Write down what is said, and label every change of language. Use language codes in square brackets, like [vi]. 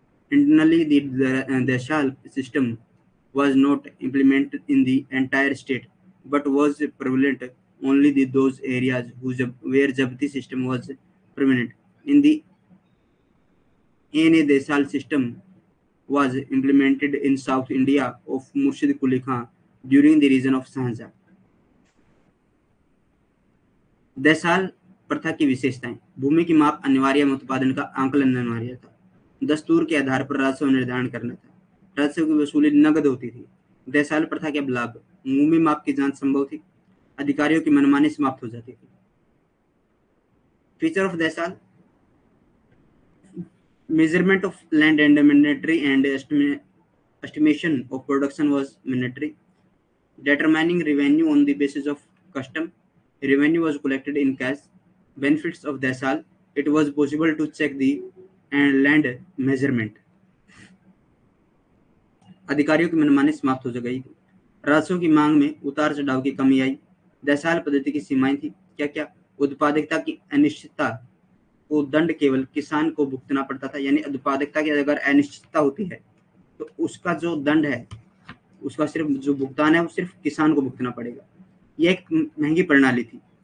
[en] Internally, the Dashal system was not implemented in the entire state, but was prevalent only in those areas where Jabti system was prevalent. In the Desal system was implemented in South India of Murshid Quli Khan during the reign of Shahjahan. [hi] दहसाल प्रथा की विशेषताएं। भूमि की माप अनिवार्य एवं उत्पादन का आंकलन अनिवार्य था। दस्तूर के आधार पर राजस्व निर्धारण करना था। राजस्व की वसूली नगद होती थी। दहसाल प्रथा के लाभ: भूमि माप की जांच संभव थी। अधिकारियों की मनमानी समाप्त हो जाती थी। [en] Feature of Dahsal: measurement of land and mandatory, and estimation of production was mandatory. Determining revenue on the basis of custom. Revenue was collected in cash. Benefits of Dahsal: it was possible to check the land measurement. [hi] अधिकारियों की मनमानी समाप्त हो गई। राजस्व की मांग में उतार चढ़ाव की कमी आई। दहसाल पद्धति की सीमाएं थी क्या क्या? उत्पादकता की अनिश्चितता को दंड केवल किसान को भुगतना पड़ता था। यानी उत्पादकता की अगर अनिश्चितता होती है तो उसका जो दंड है, उसका सिर्फ जो भुगतान है वो सिर्फ किसान को भुगतना पड़ेगा। यह एक महंगी प्रणाली थी।